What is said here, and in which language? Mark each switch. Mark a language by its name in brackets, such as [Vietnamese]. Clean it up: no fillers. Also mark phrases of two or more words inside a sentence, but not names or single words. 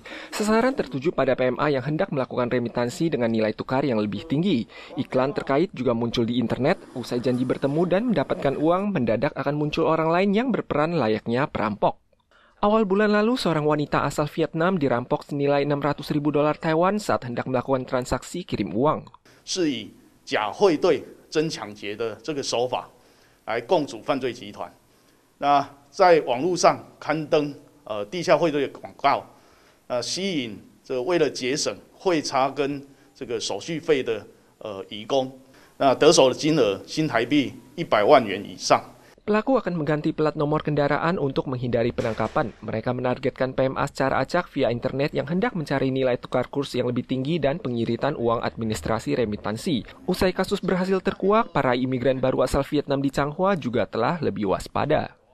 [Indonesian] Sasaran tertuju pada PMA yang hendak melakukan remitansi dengan nilai tukar yang lebih tinggi. Iklan terkait juga muncul di internet, usai janji bertemu dan mendapatkan uang, mendadak akan muncul orang lain yang berperan layaknya perampok. Awal bulan lalu, seorang wanita asal Vietnam dirampok senilai 600 ribu dolar Taiwan saat hendak melakukan transaksi kirim uang. [Chinese] 是以假汇兑真抢劫的这个手法来共组犯罪集团。那在网络上刊登地下汇兑的广告，吸引这为了节省汇差跟这个手续费的移工，那得手的金额新台币100万元以上。 [Indonesian] Pelaku akan mengganti plat nomor kendaraan untuk menghindari penangkapan. Mereka menargetkan PMA secara acak via internet yang hendak mencari nilai tukar kurs yang lebih tinggi dan pengiritan uang administrasi remitansi. Usai kasus berhasil terkuak, para imigran baru asal Vietnam di Changhua juga telah lebih waspada.